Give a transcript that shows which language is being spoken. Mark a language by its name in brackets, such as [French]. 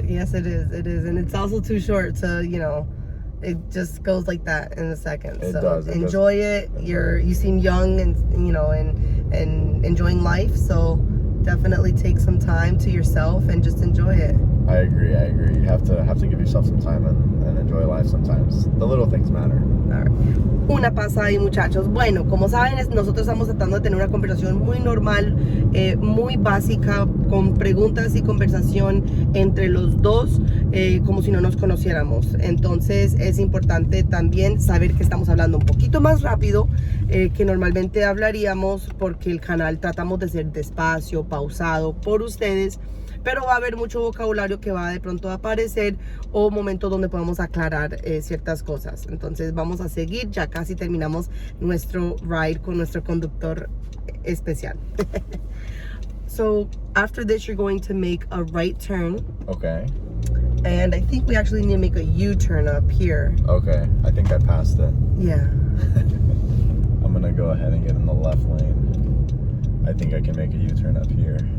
[English] Yes, it is, and it's also too short to, you know, it just goes like that in a second. It so does. Enjoy it. You seem young and, you know, and enjoying life, so definitely take some time to yourself and just enjoy it. I agree. You have to give yourself some time and enjoy life sometimes. The little things matter. All right. [Spanish] Una pasada ahí, muchachos. Bueno, como saben, nosotros estamos tratando de tener una conversación muy normal, muy básica, con preguntas y conversación entre los dos, como si no nos conociéramos. Entonces es importante también saber que estamos hablando un poquito más rápido que normalmente hablaríamos, porque el canal tratamos de ser despacio, pausado por ustedes, pero va a haber mucho vocabulario que va de pronto a aparecer, o momentos donde podemos aclarar ciertas cosas. Entonces vamos a seguir, ya casi terminamos nuestro ride con nuestro conductor especial. [English] So after this, you're going to make a right turn. Okay. And I think we actually need to make a U-turn up here. Okay, I think I passed it. Yeah. I'm gonna go ahead and get in the left lane. I think I can make a U-turn up here.